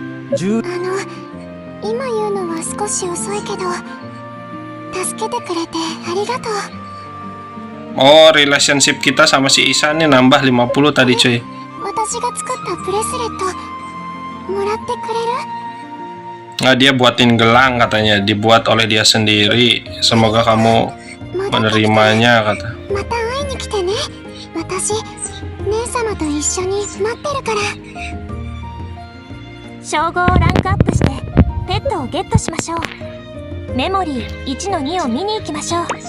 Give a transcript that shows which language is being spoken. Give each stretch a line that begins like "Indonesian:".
Japanese: 今言うのは少し遅いけど、助けてくれてありがとう。
Indonesian: Oh, relationship kita sama si Isan nih nambah 50 tadi, cuy.
Japanese: 私が作ったブレスレットもらってくれる？
Indonesian: Nah, dia buatin gelang katanya, dibuat oleh dia sendiri. Semoga kamu menerimanya, kata.
Japanese: また会いに来てね。私、姉様と一緒に待ってるから。称号をランクアップしてペットをゲットしましょう。メモリー1の2を見に行きましょう。